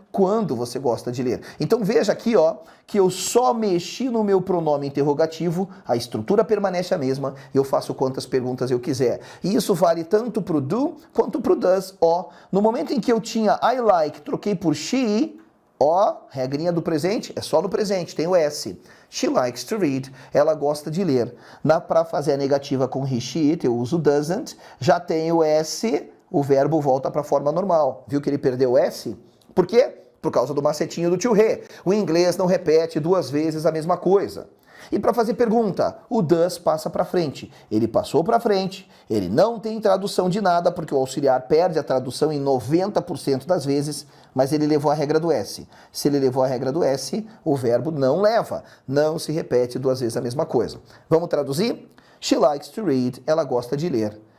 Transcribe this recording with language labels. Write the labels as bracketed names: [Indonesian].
[Portuguese] Quando você gosta de ler? Então veja aqui, ó, que eu só mexi no meu pronome interrogativo, a estrutura permanece a mesma, eu faço quantas perguntas eu quiser. E isso vale tanto pro do quanto pro does. Ó, no momento em que eu tinha I like, troquei por she, ó, regrinha do presente, é só no presente, tem o S. [English] She likes to read, [Portuguese] ela gosta de ler. Para fazer a negativa com he, she, it, eu uso doesn't, já tem o S, o verbo volta para a forma normal. Viu que ele perdeu o S? Por quê? Por causa do macetinho do tio Rê. O inglês não repete duas vezes a mesma coisa. E para fazer pergunta, o does passa para frente. Ele passou para frente, ele não tem tradução de nada, porque o auxiliar perde a tradução em 90% das vezes, mas ele levou a regra do S. Se ele levou a regra do S, o verbo não leva. Não se repete duas vezes a mesma coisa. Vamos traduzir? [English] She likes to read, [Portuguese] ela gosta de ler.